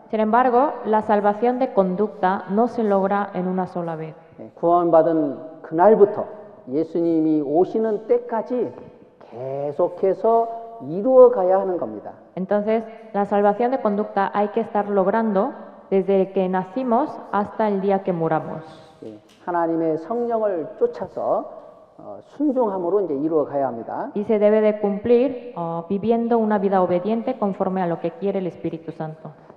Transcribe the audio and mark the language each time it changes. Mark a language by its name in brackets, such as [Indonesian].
[Spanish] Sin embargo, la salvación de conducta no se logra en una sola vez. [Korean] 구원받은 그날부터 예수님이 오시는 때까지 계속해서 이루어가야 하는 겁니다. [Spanish] Entonces, la salvación de conducta hay que estar logrando desde que nacimos hasta el día que muramos. [Korean] 예, 하나님의 성령을 쫓아서 순종함으로 이제 이루어가야 합니다. [Spanish] Y se debe de cumplir viviendo una vida obediente conforme a lo que quiere el Espíritu Santo.